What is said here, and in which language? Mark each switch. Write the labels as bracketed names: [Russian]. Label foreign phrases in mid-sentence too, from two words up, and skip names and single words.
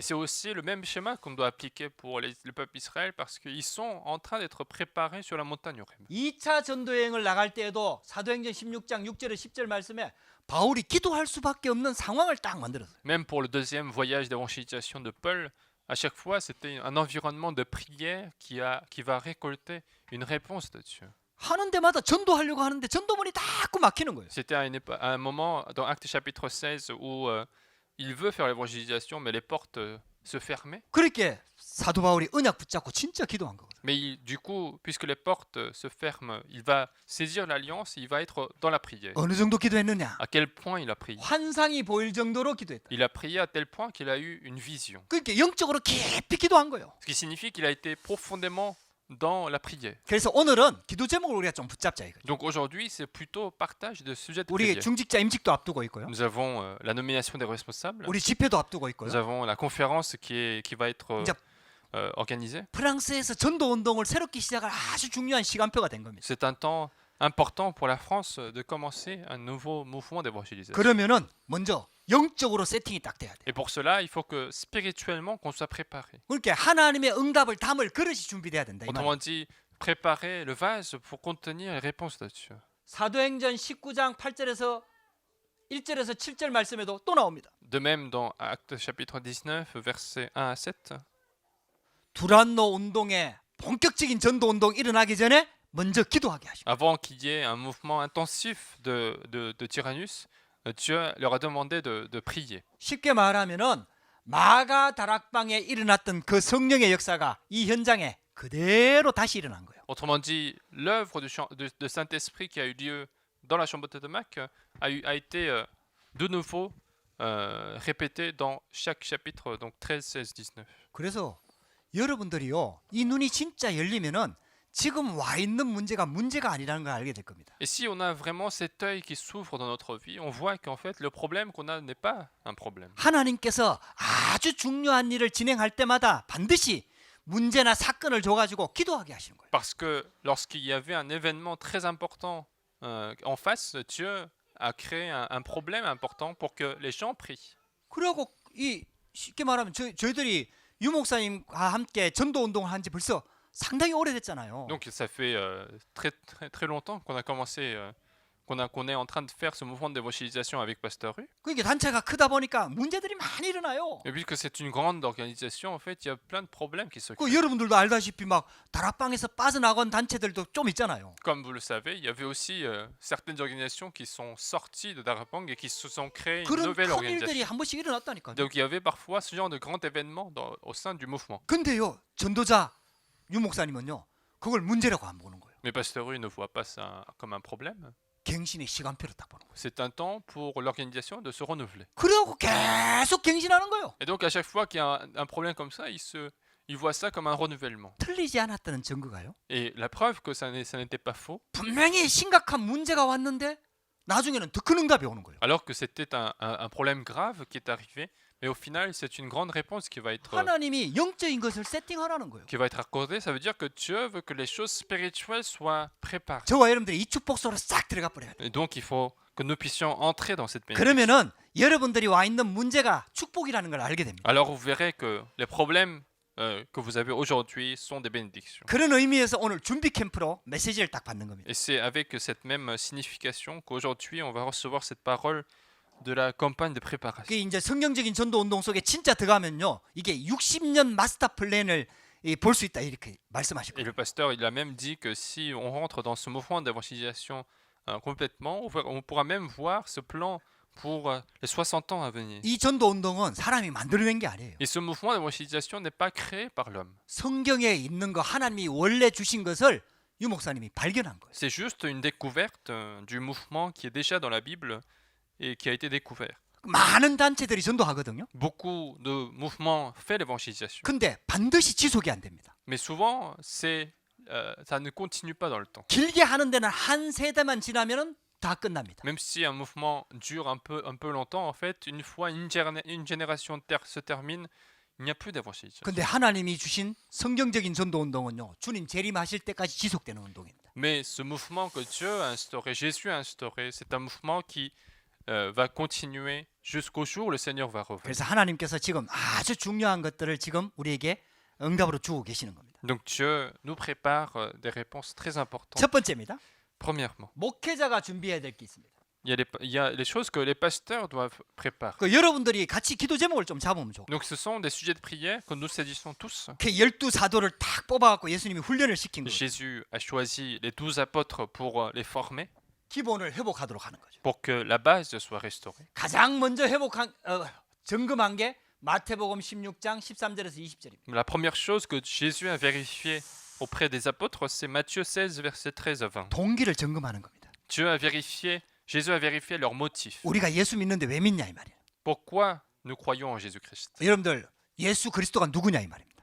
[French] Et c'est aussi le même schéma qu'on doit appliquer pour le peuple d'Israël parce qu'ils sont en train d'être préparés sur la montagne Horeb. [Korean] 2차 전도 여행을 나갈 때에도 사도행전 16장 6절에 10절 말씀에 바울이 기도할 수밖에 없는 상황을 딱 만들었어요. [French] Même pour le deuxième voyage d'évangélisation de Paul, à chaque fois, c'était un environnement de prière qui va récolter une réponse de Dieu. [Korean] 하는 데마다 전도하려고 하는데 전도문이 자꾸 막히는 거예요. [French] C'était à un moment dans Actes chapitre 16 où il veut faire l'évangélisation, mais les portes se fermaient. [Korean] 그렇게 사도 바울이 언약 붙잡고 진짜 기도한 거거든요. [French] Mais du coup, puisque les portes se ferment, il va saisir l'alliance et il va être dans la prière. [Korean] 어느 정도 기도했느냐? [French] À quel point il a prié? [Korean] 환상이 보일 정도로 기도했다. [French] Il a prié à tel point qu'il a eu une vision. [Korean] 그러니까 영적으로 깊이 기도한 거예요. [French] Ce qui signifie qu'il a été profondément dans la prière. [Korean] 그래서 오늘은 기도 제목을 우리가 좀 붙잡자 이거죠. [French] Donc aujourd'hui, c'est plutôt partage de sujets de [Korean] 우리 [French] prière. [Korean] 중직자 임직도 앞두고 있고요. [French] Nous avons la nomination des responsables. [Korean] 우리 집회도 앞두고 있고요. [French] Nous avons la conférence qui va être [Korean] 이제 [French] organisée. [Korean] 프랑스에서 전도 운동을 새롭게 시작할 아주 중요한 시간표가 된 겁니다. [French] C'est un temps important pour la France de commencer un nouveau mouvement d'évangélisation. [Korean] 그러면은 먼저 영적으로 세팅이 딱 돼야 돼요. [French] Et pour cela, il faut que spirituellement qu'on soit préparé. [Korean] 그렇게 하나님의 응답을 담을 그릇이 준비돼야 된다. 이 말이에요. [French] Autrement dit, préparer le vase pour contenir les réponses de Dieu. [Korean] 사도행전 19장 8절에서 1절에서 7절 말씀에도 또 나옵니다. [French] De même, dans Actes chapitre 19, versets 1 à 7, [Korean] 두란노 운동에 본격적인 전도 운동 일어나기 전에 먼저 기도하게 하십니다. [French] avant qu'il y ait un mouvement intensif de Tyrannus, Dieu leur a demandé de prier. [Korean] 쉽게 말하면은 마가 다락방에 일어났던 그 성령의 역사가 이 현장에 그대로 다시 일어난 거예요. [French] Autrement dit, l'œuvre de Saint-Esprit qui a eu lieu dans la chambre de Damas a été de nouveau répétée dans chaque chapitre, donc 13, 16, 19. [Korean] 그래서 여러분들이요, 이 눈이 진짜 열리면은 지금 와 있는 문제가 아니라는 걸 알게 될 겁니다. [French] Et si on a vraiment cet œil qui s'ouvre dans notre vie, on voit qu'en fait, le problème qu'on a n'est pas un problème. [Korean] 하나님께서 아주 중요한 일을 진행할 때마다 반드시 문제나 사건을 줘가지고 기도하게 하시는 거예요. [French] Parce que lorsqu'il y avait un événement très important en face, Dieu a créé un problème important pour que les gens prient. [Korean] 그리고 이 쉽게 말하면 저희들이 유 목사님과 함께 전도 운동을 한 지 벌써 상당히 오래됐잖아요. [French] Donc ça fait très longtemps qu'on a commencé, qu'on est en train de faire ce mouvement d'évangélisation avec Pasteur Hu. [Korean] 그러니까 단체가 크다 보니까 문제들이 많이 일어나요. [French] Et puisque c'est une grande organisation, en fait, il y a plein de problèmes qui se créent. [Korean] 그 여러분들도 알다시피 막 다락방에서 빠져나간 단체들도 좀 있잖아요. [French] Comme vous le savez, il y avait aussi certaines organisations qui sont sorties de Darapang et qui se sont créées une [Korean] 그런 [French] nouvelle [Korean] 큰 일들이 [French] organisation. [Korean] 한 번씩 일어났다니까요. [French] Donc il y avait parfois ce genre de grands événements au sein du mouvement. [Korean] 근데요, 전도자 유 목사님은요, 그걸 문제라고 안 보는 거예요. [French] Mais Pasteur Hu ne voit pas ça comme un problème. [Korean] 갱신의 시간표를 딱 보는 거예요. [French] C'est un temps pour l'organisation de se renouveler. [Korean] 그러고 계속 갱신하는 거예요. [French] Et donc à chaque fois qu'il y a un problème comme ça, il voit ça comme un renouvellement. [Korean] 틀리지 않았다는 증거가요. [French] Et la preuve que ça n'était pas faux, [Korean] 분명히 심각한 문제가 왔는데 나중에는 더 큰 응답이 오는 거예요. [French] alors que c'était un problème grave qui est arrivé, mais au final c'est une grande réponse qui va être [Korean] 하나님이 영적인 것을 세팅하라는 거예요. [French] accordée. Ça veut dire que Dieu veut que les choses spirituelles soient préparées. [Korean] 저와 여러분들이 이 축복 속으로 싹 들어가 버려야 돼요. [French] Et donc il faut que nous puissions entrer dans cette bénédiction. [Korean] 그러면은 여러분들이 와 있는 문제가 축복이라는 걸 알게 됩니다. [French] Alors vous verrez que les problèmes que vous avez aujourd'hui sont des bénédictions. [Korean] 그런 의미에서 오늘 준비 캠프로 메시지를 딱 받는 겁니다. [French] Et c'est avec cette même signification qu'aujourd'hui on va recevoir cette parole de la campagne de préparation. [Korean] 그게 이제 성경적인 전도 운동 속에 진짜 들어가면요, 이게 60년 마스터 플랜을 볼 수 있다 이렇게 말씀하실 [French] Et [Korean] 거예요. [French] le pasteur, il a même dit que si on rentre dans ce mouvement d'évangélisation complètement, on pourra même voir ce plan pour les 60 ans à venir. [Korean] 이 전도 운동은 사람이 만들어낸 게 아니에요. [French] Et ce mouvement d'évangélisation n'est pas créé par l'homme. [Korean] 성경에 있는 거 하나님이 원래 주신 것을 유 목사님이 발견한 거예요. [French] C'est juste une découverte du mouvement qui est déjà dans la Bible et qui a été découvert. [Korean] 많은 단체들이 전도하거든요. [French] Beaucoup de mouvements font l'évangélisation. [Korean] 근데 반드시 지속이 안 됩니다. [French] Mais souvent, ça ne continue pas dans le temps. [Korean] 길게 하는 데는 한 세대만 지나면은 다 끝납니다. [French] Même si un mouvement dure un peu longtemps, en fait, une fois une génération se termine, il n'y a plus d'évangélisation. [Korean] 근데 하나님이 주신 성경적인 전도 운동은요, 주님 재림하실 때까지 지속되는 운동입니다. [French] Mais ce mouvement que Dieu a instauré, Jésus a instauré, c'est un mouvement qui va continuer jusqu'au jour où le Seigneur va revenir. [Korean] 그래서 하나님께서 지금 아주 중요한 것들을 지금 우리에게 응답으로 주고 계시는 겁니다. [French] Donc Dieu nous prépare des réponses très importantes. [Korean] 첫 번째입니다. [French] Premièrement, [Korean] 목회자가 준비해야 될 게 있습니다. [French] il y a les choses que les pasteurs doivent préparer. [Korean] 그 여러분들이 같이 기도 제목을 좀 잡으면 좋고. [French] Donc ce sont des sujets de prière que nous saisissons tous. [Korean] 그 12사도를 딱 뽑아갖고 예수님이 훈련을 시킨 거예요. [French] Jésus a choisi les 12 apôtres pour les former, [Korean] 기본을 회복하도록 하는 거죠. [French] pour que la base soit restaurée. [Korean] 가장 먼저 점검한 게 마태복음 16장 13절에서 20절입니다. [French] La première chose que Jésus a vérifiée auprès des apôtres, c'est Matthieu 16, versets 13 à 20. [Korean] 동기를 점검하는 겁니다. [French] Jésus a vérifié leurs motifs. [Korean] 우리가 예수 믿는데 왜 믿냐 이 말이에요. [French] Pourquoi nous croyons en Jésus-Christ? [Korean] 여러분들 예수 그리스도가 누구냐 이 말입니다.